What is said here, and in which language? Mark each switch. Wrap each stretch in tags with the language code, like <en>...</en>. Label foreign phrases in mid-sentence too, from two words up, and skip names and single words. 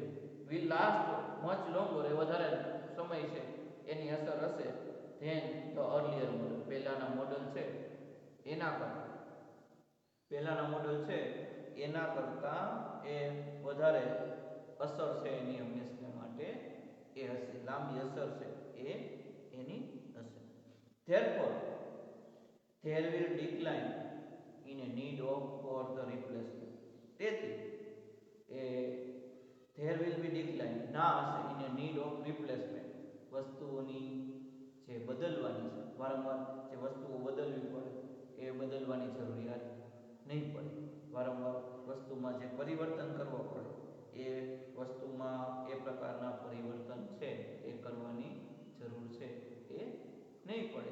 <en>will last much longer</en> <gu>એ વધારે સમય છે એની અસર હશે</gu> <en>than the earlier model,</en> <gu>પહેલાના મોડલ છે એના કરતાં, પહેલાના મોડલ છે એના કરતાં એ વધારે અસર છે એની હંમેશા માટે એ હશે, લાંબી અસર છે એ એની હશે.</gu> <en>Therefore there will decline in a need of for the replacement.</en> <gu>તેથી એ</gu> <en>there will be decline</en> <gu>ના હશે</gu> <en>in a need of replacement,</en> <gu>વસ્તુઓની જે બદલવાની છે, વારંવાર જે વસ્તુઓ બદલવી પડે એ બદલવાની જરૂરિયાત નહીં પડે. વારંવાર વસ્તુમાં જે પરિવર્તન કરવો પડે એ વસ્તુમાં એ પ્રકારના પરિવર્તન છે એ કરવાની જરૂર છે એ નહીં પડે.</gu>